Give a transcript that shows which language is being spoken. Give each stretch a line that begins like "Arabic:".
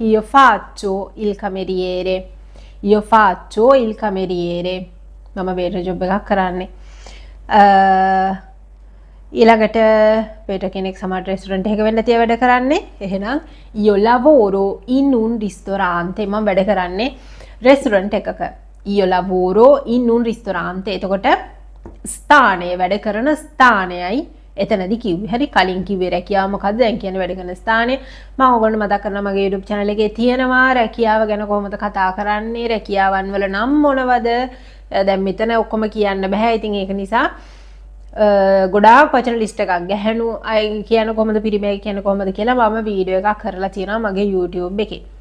Italian: io faccio il cameriere. io faccio il cameriere.
Sinhala: මම waiter job එකක් කරන්නේ. ඊළඟට වේටර් කෙනෙක් සමහර රෙස්ටුරන්ට් එකක වෙන්න තිය වැඩ කරන්නේ. එහෙනම්
Italian: io lavoro in un ristorante.
Sinhala: මම වැඩ කරන්නේ රෙස්ටුරන්ට් එකක.
Italian: io lavoro in un ristorante.
Sinhala: එතකොට ස්ථානයේ වැඩ කරන ස්ථානයයි එතනදි කිව්වේ. හරි කලින් කිව්වේ රැකියාව මොකද්ද? දැන් කියන්නේ වැඩ කරන ස්ථානය. මම ඕගොල්ලෝ මතක් කරනවා මගේ YouTube channel එකේ තියෙනවා රැකියාව ගැන කොහොමද කතා කරන්නේ, රැකියාවන් වල නම් මොනවද? දැන් මෙතන ඔක්කොම කියන්න බෑ. ඉතින් ඒක නිසා ගොඩාක් වචන ලිස්ට් එකක් ගැහණු අය කියන කොහොමද පිරිමැයි කියන කොහොමද කියලා මම වීඩියෝ එකක් කරලා තියෙනවා මගේ YouTube එකේ.